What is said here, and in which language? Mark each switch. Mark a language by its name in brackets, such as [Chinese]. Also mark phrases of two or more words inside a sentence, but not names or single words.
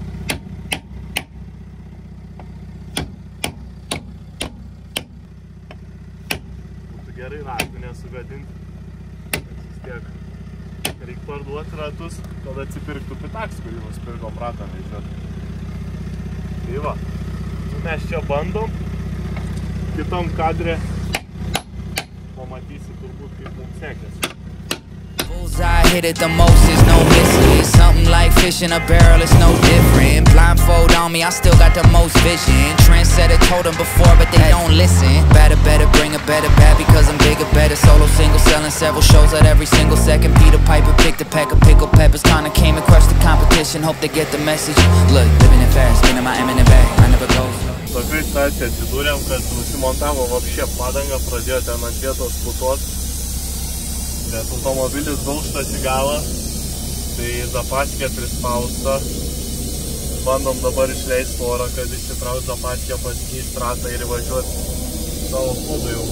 [Lithuanian] Būtų gerai ratų nesugadinti, nes vis tiek reikia parduoti ratus, kad atsipirktų Pitaks, kurį nusipirkom ratą vežioti. Tai va, mes čia bandom, kitam kadre pamatysi turbūt, kaip mums sekėsi. [English] I hit it the most, there's no misses. Something like fish in a barrel, it's no different. Blindfold on me, I still got the most vision. Trendsetter told them before, but they don't listen. Better, bring a better bad because I'm bigger, better. Solo single, selling several shows at every single second. Peter Piper picked a pack of pickled peppers. Kinda came and crushed the competition, hope they get the message. Look, living it fast, spinning my M in the bag, I never go slow. [Lithuanian] Tokiai situacijai atsidūrėm, kad nusimontavo vapšė padangą, pradėjo ten ant vietos putot. Nes automobilis daužtas į galą, tai zapaskė prispausta. Bandom dabar išleisti orą, kad išsitraukt zapaskė, pasikeist ratą ir įvažiuoti savo kūdu jau.